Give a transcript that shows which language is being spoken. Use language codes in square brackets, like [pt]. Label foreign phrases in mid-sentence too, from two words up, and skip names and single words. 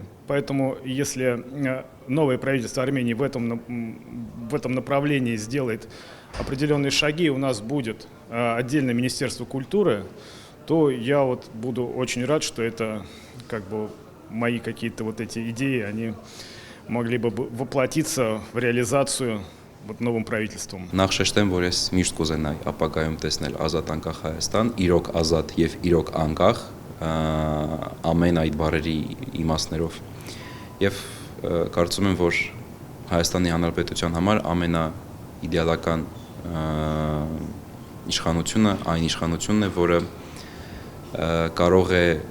[ru] Поэтому, если новое правительство Армении в этом направлении сделает определенные шаги, у нас будет отдельное Министерство культуры, то я вот буду очень рад, что это как бы мои какие-то вот эти идеи, они могли бы воплотиться в реализацию вот новым правительством. [hy] Նախ շեշտեմ, որ ես միշտ կուզենայի ապագայում տեսնել ազատ անկախ Հայաստան, իրոք ազատ եւ իրոք անկախ ամեն այդ բառերի իմաստներով։ Եվ կարծում եմ, որ Հայաստանի Հանրապետության համար ամենաիդեալական իշխանությունը այն իշխանությունն է, որը կարող է